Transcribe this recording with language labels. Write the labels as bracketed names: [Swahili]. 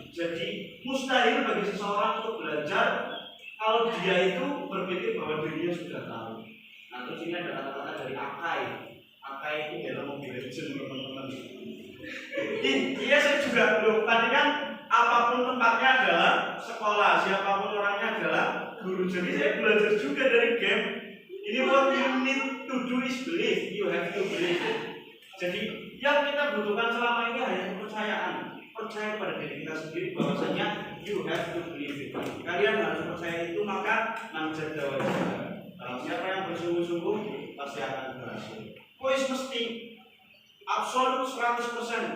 [Indonesian] Jadi mustahil bagi seseorang untuk belajar kalau dia itu berpikir bahwa dirinya sudah tahu. Nah, terus ini ada kata-kata dari Akai. Akai itu dalam Mobile Legends, teman-teman. Iya, saya juga belum. Tadi kan apapun tempatnya adalah sekolah, siapapun orangnya adalah guru. Jadi saya belajar juga dari game. [English] Ini what you need to do is believe. You have to believe. [Indonesian] Jadi yang kita butuhkan selama ini hanya kepercayaan. Percaya pada diri kita sendiri bahwasanya [English] you have to believe it. [Indonesian] Kalian harus percaya itu, maka namjada wajib. Siapa yang bersungguh-sungguh pasti akan berhasil. [Javanese] Wis mesti [Indonesian] absolut 100%.